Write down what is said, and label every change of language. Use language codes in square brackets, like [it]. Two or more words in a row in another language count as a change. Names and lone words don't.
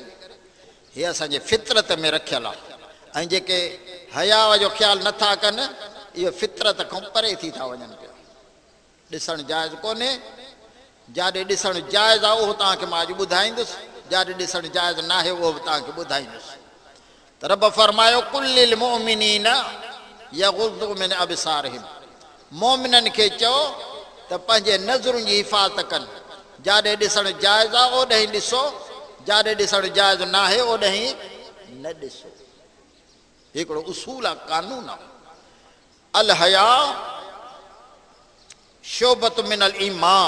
[sd] हे असांजे फितरत में रखियल आहे। ऐं जेके हया जो ख़्यालु नथा कनि, इहो फितरत खां परे थी था वञनि पिया। ॾिसणु जाइज़ कोन्हे, जाॾे ॾिसणु जाइज़ आहे उहो तव्हांखे मां अॼु ॿुधाईंदुसि, जाॾे ॾिसणु जाइज़ न आहे उहो बि तव्हांखे ॿुधाईंदुसि। त रब फरमायो [ar] قل للمؤمنين يغضوا من أبصارهم. [sd] मोमिननि खे चओ त पंहिंजे नज़रुनि जी हिफ़ाज़त कनि, जाॾे ॾिसणु जाइज़ आहे ओॾे ॾिसो, जाॾे ॾिसणु जाइज़ न आहे ओॾे न ॾिसो। हिकिड़ो उसूल आहे, कानून आहे। [ar] الحياء شعبة من الإيمان.